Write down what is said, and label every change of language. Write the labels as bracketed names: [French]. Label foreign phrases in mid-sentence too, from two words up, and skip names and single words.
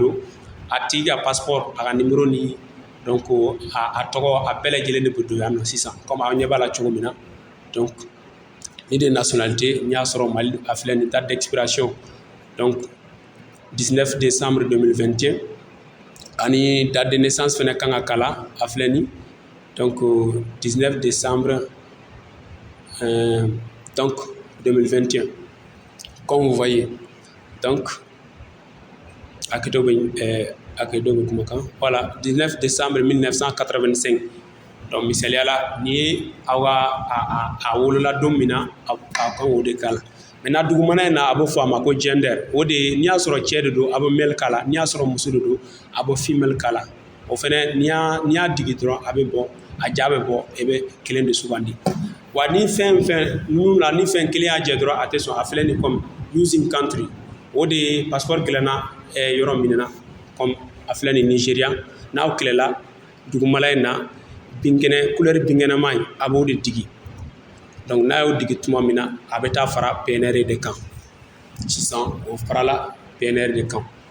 [Bambara] don a tigi ka passeport a ka numéro ni donc a tɔgɔ a bɛɛ lajɛlen de bɛ don yan nɔ sisan comme aw ɲɛ b'a la cogo min na donc ni de nationalité n'i y'a sɔrɔ Mali a filɛ nin [French] date d'expiration donc 19 décembre 2021 [Bambara] ani [French] date de naissance [Bambara] fɛnɛ kan ka kala a filɛ nin [French] donc 19 décembre donc 2021 comme vous voyez donc voilà 19 décembre 1985 donc [Bambara] misaliya la ni ye aw ka a wolola don min na a kan k'o de k'a la maintenant dugumana in na a bɛ fɔ a ma ko gender o de n'i y'a sɔrɔ cɛ de don a bɛ male k'a la n'i y'a sɔrɔ muso de don a bɛ female k'a la o fɛnɛ n'i y'a digi dɔrɔn a bɛ bɔ a ja bɛ bɔ e bɛ kelen de sugandi wa ni fɛn ninnu la ni fɛn kelen y'a jɛ dɔrɔn a tɛ sɔn a filɛ nin comme [English] using country [Bambara] o de ye passeport dilanna yɔrɔ min na comme a filɛ nin Nigéria n'aw kɛlɛla dugumala in na couleur binkɛnɛma in a b'o de digi donc n'a y'o digi tuma min na a bɛ taa fara PNR de kan sisan o farala PNR de kan